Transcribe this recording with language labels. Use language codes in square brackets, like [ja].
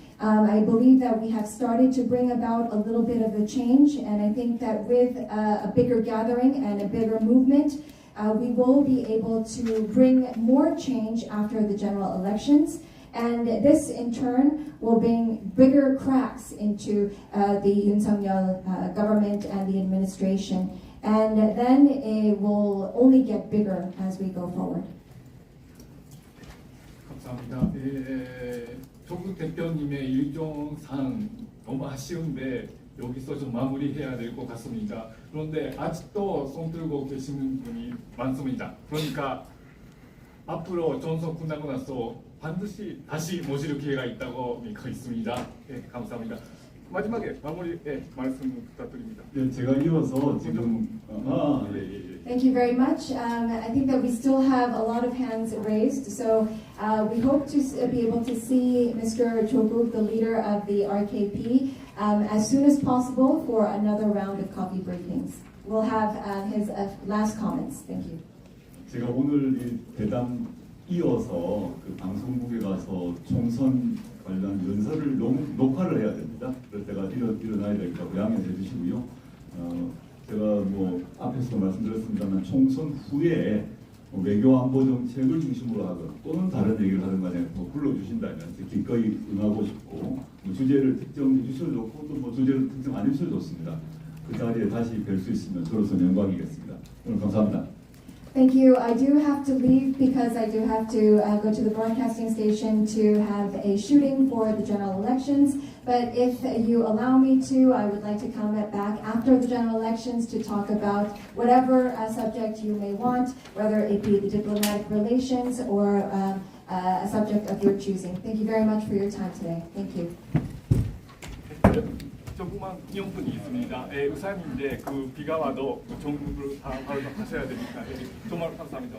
[en] I believe that we have started to bring about a little bit of a change, and I think that with a bigger gathering and a bigger movement, we will be able to bring more change after the general elections, and this in turn will bring bigger cracks into the Yoon Suk-yeol government and the administration, and then it will only get bigger as we go forward. [ko] 감사합니다. 조국 대표님의 일정상 너무 아쉬운데 여기서 좀 마무리해야 될 것 같습니다. 그런데 아직도 손 들고 계시는 분이 많습니다. 그러니까 앞으로 전선 끝나고 나서 반드시 다시 모실 기회가 있다고 믿고 있습니다. 네, 감사합니다. 마지막에 마무리 말씀 부탁드립니다. 네, 제가 이어서 지금 [en] Thank you very much. I think that we still have a lot of hands raised, so we hope to be able to see Mr. Joguk, the leader of the RKP, as soon as possible for another round of coffee briefings. We'll have his last comments. Thank you. [ko] 제가 오늘 이 대담 이어서 그 방송국에 가서 총선 관련 연설을 녹화를 해야 됩니다. 그래서 제가 일어나야 되겠다고 양해해 주시고요. 제가 뭐 앞에서도 말씀드렸습니다만 총선 후에 외교 안보 정책을 중심으로 하든 또는 다른 얘기를 하든 간에 뭐 불러주신다면 기꺼이 응하고 싶고 뭐 주제를 특정해 주셔도 좋고 또 뭐 주제를 특정 안 해주셔도 좋습니다. 그 자리에 다시 뵐 수 있으면 저로서 영광이겠습니다. 오늘 감사합니다. [en] Thank you. I do have to leave because I do have to go to the broadcasting station to have a shooting for the general elections. But if you allow me to, I would like to come back after the general elections to talk about whatever subject you may want, whether it be the diplomatic relations or a subject of your choosing. Thank you very much for your time today. Thank you. [ko] 조그만 이용분이 있습니다. 우산인데 그 비가 와도 전국으로 다 발송하셔야 되니까 정말 감사합니다.